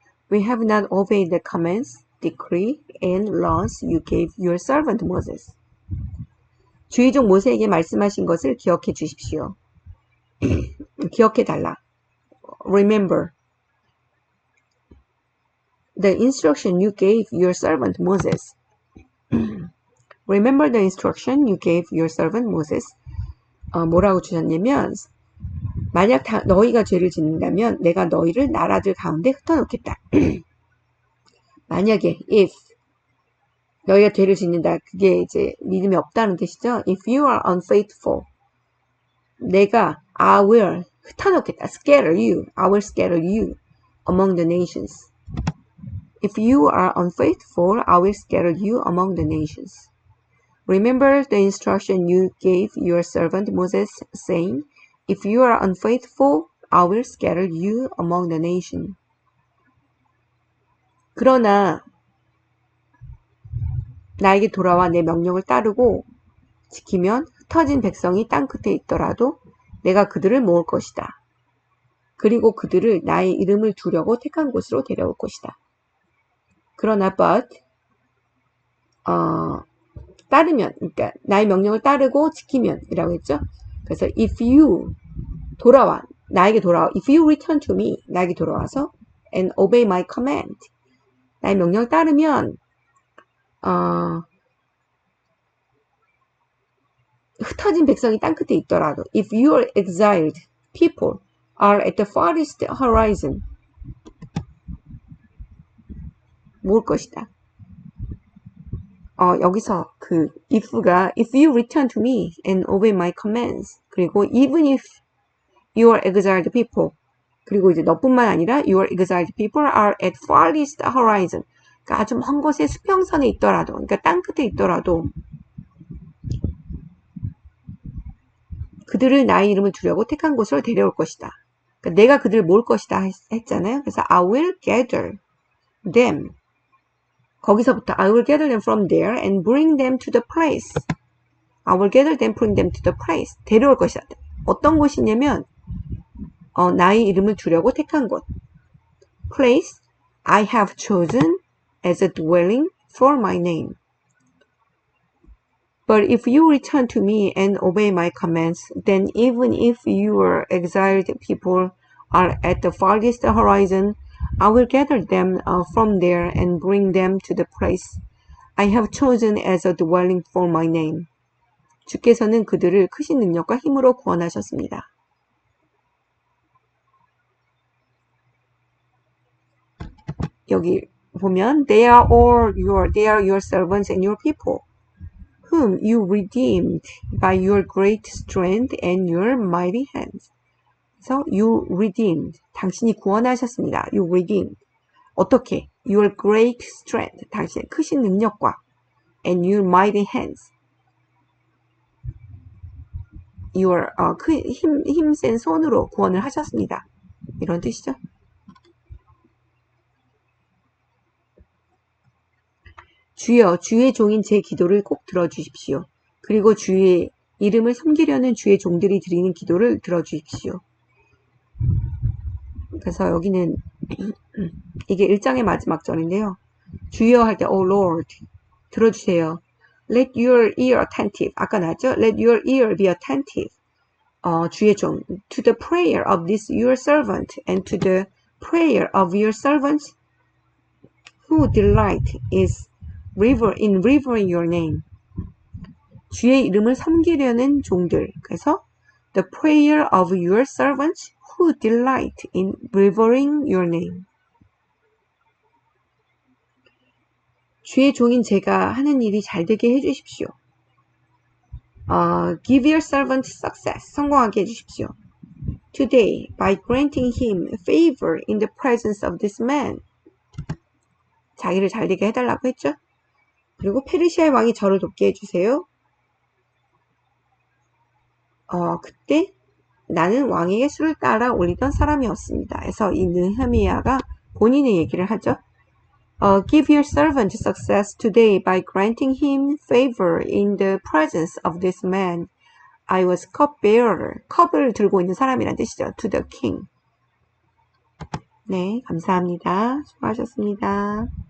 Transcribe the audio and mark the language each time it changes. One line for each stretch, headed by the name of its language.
English: We have not obeyed the commands, decree, and laws you gave your servant Moses.
Korean: 주의 종 모세에게 말씀하신 것을 기억해 주십시오. 기억해 달라.
English: Remember the instruction you gave your servant Moses. Remember the instruction you gave your servant Moses.
Korean: 뭐라고 주셨냐면 만약 너희가 죄를 짓는다면 내가 너희를 나라들 가운데 흩어놓겠다. 만약에 if 너희가 죄를 짓는다. 그게 이제 믿음이 없다는 뜻이죠.
English: If you are unfaithful
Korean: 내가
English: I will
Korean: 흩어놓겠다.
English: Scatter you. I will scatter you among the nations. If you are unfaithful, I will scatter you among the nations. Remember the instruction you gave your servant Moses, saying, If you are unfaithful, I will scatter you among the nations.
Korean: 그러나 나에게 돌아와 내 명령을 따르고 지키면 흩어진 백성이 땅 끝에 있더라도 내가 그들을 모을 것이다. 그리고 그들을 나의 이름을 두려고 택한 곳으로 데려올 것이다. 그러나 but 따르면 그러니까 나의 명령을 따르고 지키면 이라고 했죠. 그래서
English: if you
Korean: 돌아와 나에게 돌아와
English: if you return to me
Korean: 나에게 돌아와서
English: and obey my command
Korean: 나의 명령을 따르면 흩어진 백성이 땅 끝에 있더라도
English: if your exiled people are at the farthest horizon
Korean: 모을 것이다. 여기서 그 if가
English: if you return to me and obey my commands
Korean: 그리고
English: even if your exiled people
Korean: 그리고 이제 너뿐만 아니라
English: your exiled people are at farthest horizon
Korean: 그러니까 아주 먼 곳에 수평선에 있더라도 그러니까 땅 끝에 있더라도 그들을 나의 이름을 두려고 택한 곳으로 데려올 것이다. 그러니까 내가 그들을 모을 것이다 했잖아요. 그래서
English: I will gather them
Korean: 거기서부터
English: I will gather them from there and bring them to the place. I will gather them, bring them to the place.
Korean: 데려올 것이다. 어떤 곳이냐면 나의 이름을 두려고 택한 곳.
English: Place I have chosen as a dwelling for my name. But if you return to me and obey my commands, then even if your exiled people are at the farthest horizon, I will gather them from there and bring them to the place I have chosen as a dwelling for my name.
Korean: 주께서는 그들을 크신 능력과 힘으로 구원하셨습니다. 여기 보면
English: they are your servants and your people, whom you redeemed by your great strength and your mighty hands.
Korean: 그래서
English: you redeemed,
Korean: 당신이 구원하셨습니다.
English: You redeemed.
Korean: 어떻게?
English: Your great strength,
Korean: 당신의 크신 능력과
English: and your mighty hands, your
Korean: 힘센 손으로 구원을 하셨습니다. 이런 뜻이죠. 주여, 주의 종인 제 기도를 꼭 들어주십시오. 그리고 주의 이름을 섬기려는 주의 종들이 드리는 기도를 들어주십시오. 그래서 여기는 이게 1장의 마지막 절인데요. 주여 할 때
English: Oh Lord
Korean: 들어주세요.
English: Let your ear attentive.
Korean: 아까 나왔죠?
English: Let your ear be attentive.
Korean: 주의 종
English: to the prayer of this your servant and to the prayer of your servants who delight is in revering your name.
Korean: 주의 이름을 섬기려는 종들.
English: 그래서 the prayer of your servants who delight in revering your name.
Korean: 주의 종인 제가 하는 일이 잘 되게 해주십시오.
English: Give your servant success.
Korean: 성공하게 해주십시오.
English: Today, by granting him favor in the presence of this man.
Korean: 자기를 잘 되게 해달라고 했죠. 그리고 페르시아의 왕이 저를 돕게 해주세요. 그때 나는 왕에게 수를 따라 올리던 사람이었습니다. 그래서 이 느헤미야가 본인의 얘기를 하죠.
English: Give your servant success today by granting him favor in the presence of this man. I was cupbearer.
Korean: 컵을 들고 있는 사람이란 뜻이죠.
English: To the king.
Korean: 네, 감사합니다. 수고하셨습니다.